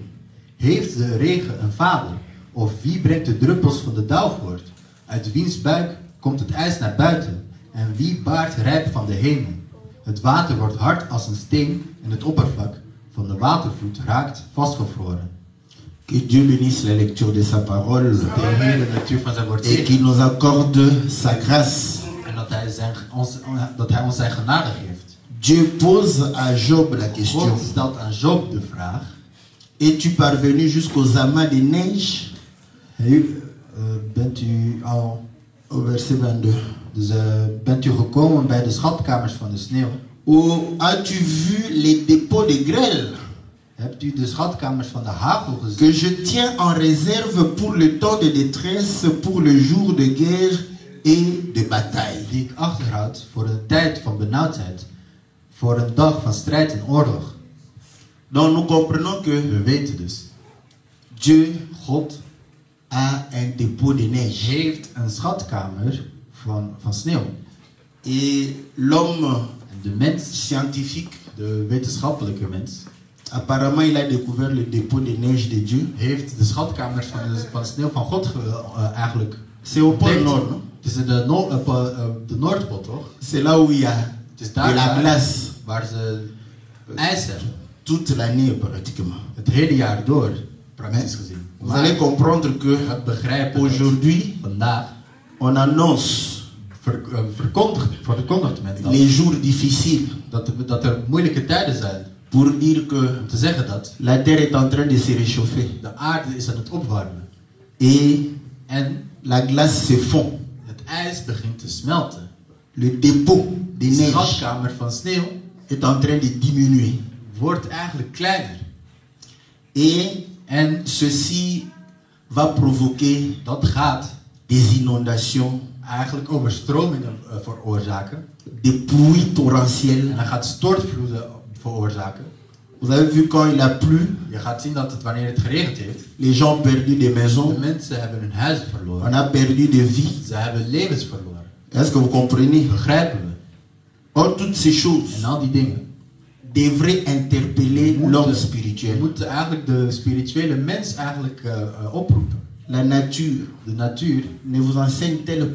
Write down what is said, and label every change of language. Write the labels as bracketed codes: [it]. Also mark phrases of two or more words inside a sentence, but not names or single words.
[nl] Heeft de regen een vader? Of wie brengt de druppels van de dauw voort? Uit wiens buik komt het ijs naar buiten? En wie baart rijp van de hemel? Het water wordt hard als een steen en het oppervlak van de watervloed raakt vastgevroren. [fr] Que Dieu bénisse la lecture de sa parole et qu'il nous accorde sa grâce. [nl] En dat hij ons zijn genade geeft. [fr] Dieu pose à Job la question. [nl] God stelt aan Job de vraag. [fr] Es-tu parvenu jusqu'aux amas de neige? [nl] Bent u al [fr] au verset 22. [nl] Dus bent u gekomen bij de schatkamers van de sneeuw? [fr] Ou as-tu vu les dépôts de grêle? [nl] Hebt u de schatkamers van de hagel gezien? [fr] Que je tiens en réserve pour le temps de détresse, pour le jour de guerre et de bataille. [nl] Die ik achterhoud voor een tijd van benauwdheid, voor een dag van strijd en oorlog. [fr] Donc nous comprenons que [nl] we weten dus, [fr] Dieu, [nl] God, [fr] a un dépôt de neige. [nl] Heeft een schatkamer van sneeuw. [fr] Et l'homme, [nl] de mens, [fr] scientifique, [nl] de wetenschappelijke mens, [fr] apparemment il a découvert le dépôt de neige de Dieu. [nl] Heeft de schatkamers van sneeuw van God eigenlijk. [fr] C'est au pôle Nord, non? [nl] Het is in de Noordpool, toch? [fr] C'est là où il y a de la glace. [nl] Waar ze ijs hebben. [fr] Toute l'année pratiquement. [nl] Het hele jaar door, praktisch gezien. [fr] Vous allez comprendre que aujourd'hui, on annonce [nl] verkondigt men dat, [fr] les jours difficiles. [nl] Dat er moeilijke tijden zijn. [fr] Pour dire que [nl] om te zeggen dat [fr] la terre est en train de se réchauffer. [nl] De aarde is aan het opwarmen. [fr] En la glace se fond. [nl] Het ijs begint te smelten. [fr] Le dépôt de neige, [nl] de schatkamer van sneeuw, [fr] est en train de diminuer. [nl] Wordt eigenlijk kleiner. [fr] En ceci va provoquer [nl] dat gaat [fr] des inondations, [nl] eigenlijk overstromingen veroorzaken. [fr] Des pluies torrentielles. [nl] En dat gaat stortvloeden veroorzaken. [fr] Vous avez vu quand il a plu? [nl] Je gaat zien dat het wanneer het geregend heeft. [fr] Les gens ont perdu des maisons. [nl] De mensen hebben hun huizen verloren. [fr] On a perdu des vies. [nl] Ze hebben levens verloren. [fr] Est-ce que vous comprenez? [nl] Begrijpen we? [fr] Or toutes ces choses. [nl] En al die dingen [fr] devrait interpeller l'homme spirituel. [nl] We moeten eigenlijk de spirituele mens eigenlijk oproepen. [fr] La nature, [nl] de natuur, [fr] ne vous enseigne-t-elle pas?